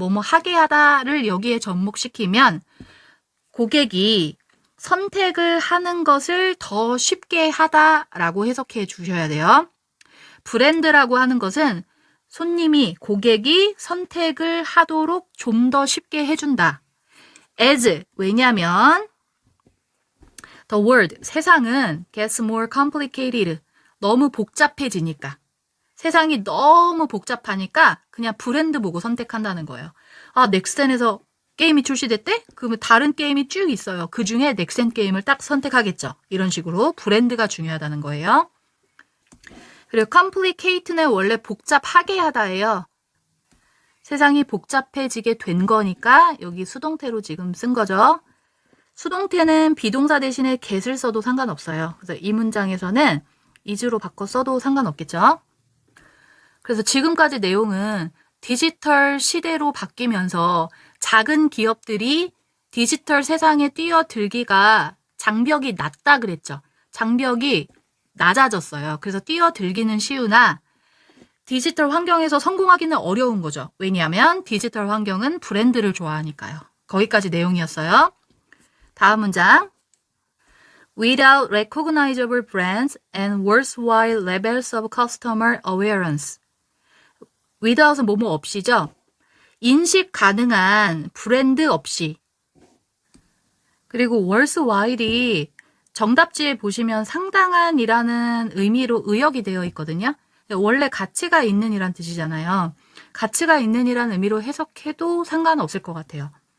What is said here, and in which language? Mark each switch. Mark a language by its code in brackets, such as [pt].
[ko] 뭐뭐 하게 하다를 여기에 접목시키면 고객이 선택을 하는 것을 더 쉽게 하다라고 해석해 주셔야 돼요. 브랜드라고 하는 것은 손님이, 고객이 선택을 하도록 좀 더 쉽게 해준다. [en] as, [ko] 왜냐면 [en] the world, [ko] 세상은 [en] gets more complicated, [ko] 너무 복잡해지니까. 세상이 너무 복잡하니까 그냥 브랜드 보고 선택한다는 거예요. 아, 넥센에서 게임이 출시됐대? 그러면 다른 게임이 쭉 있어요. 그 중에 넥센 게임을 딱 선택하겠죠. 이런 식으로 브랜드가 중요하다는 거예요. 그리고 complicate는 원래 복잡하게 하다예요. 세상이 복잡해지게 된 거니까 여기 수동태로 지금 쓴 거죠. 수동태는 비동사 대신에 get을 써도 상관없어요. 그래서 이 문장에서는 is로 바꿔 써도 상관없겠죠. 그래서 지금까지 내용은 디지털 시대로 바뀌면서 작은 기업들이 디지털 세상에 뛰어들기가 장벽이 낮다 그랬죠. 장벽이 낮아졌어요. 그래서 뛰어들기는 쉬우나 디지털 환경에서 성공하기는 어려운 거죠. 왜냐하면 디지털 환경은 브랜드를 좋아하니까요. 거기까지 내용이었어요. 다음 문장. [en] Without recognizable brands and worthwhile levels of customer awareness. [ko] without은 뭐뭐 없이죠. 인식 가능한 브랜드 없이. 그리고 worthwhile이 정답지에 보시면 상당한이라는 의미로 의역이 되어 있거든요. 원래 가치가 있는 이란 뜻이잖아요. 가치가 있는 이란 의미로 해석해도 상관없을 것 같아요.